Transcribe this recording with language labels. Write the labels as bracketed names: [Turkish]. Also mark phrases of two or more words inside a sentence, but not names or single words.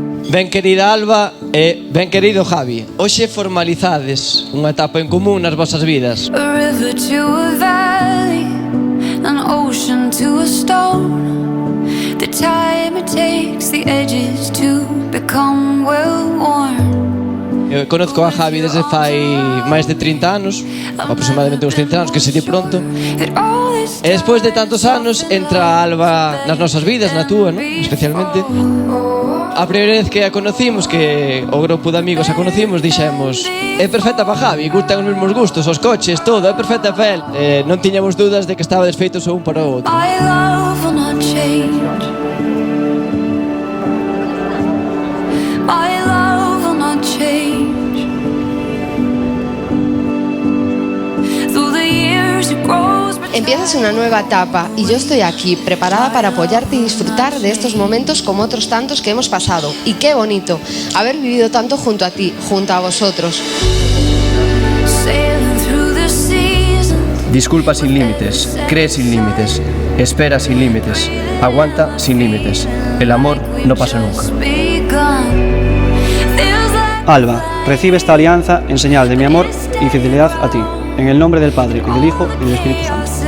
[Galician] Ben querida Alba e ben querido Javi, hoxe formalizades unha etapa en común nas vosas vidas. [English] A river to a valley, an ocean to a stone. The time it takes the edges to become well worn. [Galician] Eu conozco a Javi desde fai máis de 30 anos, aproximadamente uns 30 anos, que se di pronto. E despois de tantos anos entra a Alba nas nosas vidas, na túa, ¿no? Especialmente. A primeira vez que a conocimos, que o grupo de amigos a conocimos, dixemos: é perfecta para Javi, gustan os mesmos gustos, os coches, todo, é perfecta para el. Non tiñamos dudas de que estaba desfeitos o un para o outro. [English] My love will not change. My love will not change. Through the years it grows. [Spanish] Empiezas una nueva etapa y yo estoy aquí, preparada para apoyarte y disfrutar de estos momentos como otros tantos que hemos pasado. Y qué bonito haber vivido tanto junto a ti, junto a vosotros. [English] Sailing through the seasons. [Spanish] Disculpa sin límites, cree sin límites, espera sin límites, aguanta sin límites. El amor no pasa nunca. Alba, recibe esta alianza en señal de mi amor y fidelidad a ti, en el nombre del Padre, y del Hijo, y del Espíritu Santo.